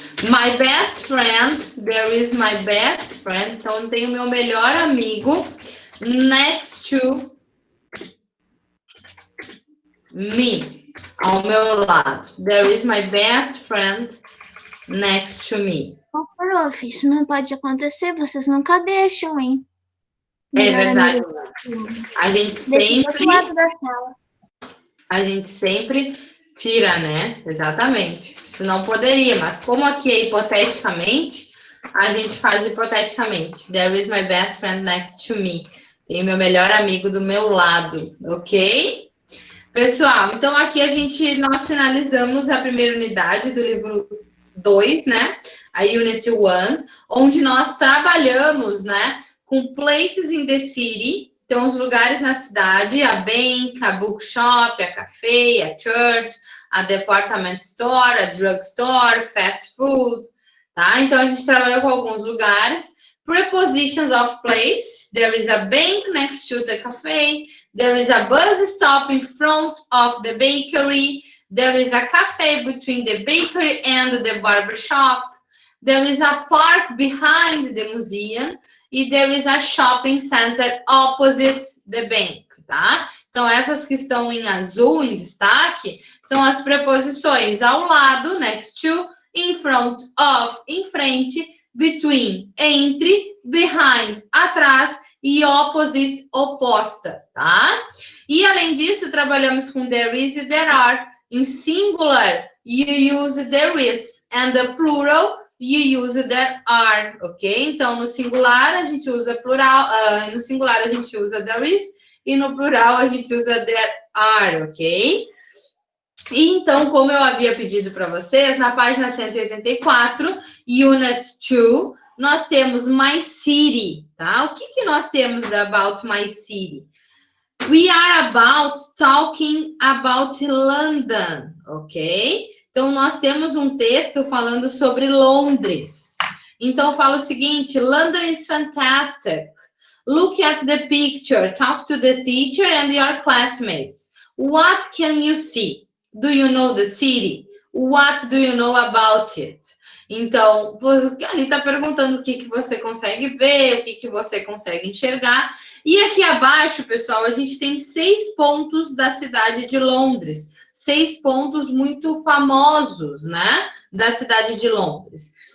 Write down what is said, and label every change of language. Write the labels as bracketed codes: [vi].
[en] My best friend, there is my best friend. [pt] Então, eu tenho meu melhor amigo [en] next to me, [pt] ao meu lado. [en] There is my best friend next to me. [pt] Ô, prof, isso não pode acontecer, vocês nunca deixam, hein? É verdade. A gente sempre... A gente sempre tira, né? Exatamente. Isso não poderia, mas como aqui é hipoteticamente, a gente faz hipoteticamente. [en] There is my best friend next to me. [pt] Tem meu melhor amigo do meu lado, ok? Pessoal, então aqui nós finalizamos a primeira unidade do livro 2, né? A Unit 1, onde nós trabalhamos, né? [en] Com places in the city. [pt] Então, os lugares na cidade, [en] a bank, a bookshop, a café, a church, a department store, a drugstore, fast food, tá? [pt] Então, a gente trabalhou com alguns lugares. [en] Prepositions of place. There is a bank next to the cafe. There is a bus stop in front of the bakery. There is a cafe between the bakery and the barber shop. There is a park behind the museum. E there is a shopping center opposite the bank, tá? [pt] Então, essas que estão em azul, em destaque, são as preposições ao lado, [en] next to, in front of, [pt] em frente, between, entre, behind, atrás, e opposite, oposta, tá? E, além disso, trabalhamos com there is e there are. [en] Em singular, you use there is, and the plural, you use there are, ok? [pt] Então, no singular, a gente usa plural, no singular, a gente usa there is, e no plural, a gente usa there are, ok? E então, como eu havia pedido para vocês, na página 184, Unit 2, nós temos My City, tá? O que nós temos da About My City? [en] We are about talking about London, ok? [pt] Então, nós temos um texto falando sobre Londres. Então, fala o seguinte, [en] London is fantastic. Look at the picture, talk to the teacher and your classmates. What can you see? Do you know the city? What do you know about it? [pt] Então, ali está perguntando o que você consegue ver, o que você consegue enxergar. E aqui abaixo, pessoal, a gente tem 6 pontos da cidade de Londres. 6 pontos muito famosos, né? Da cidade de Londres.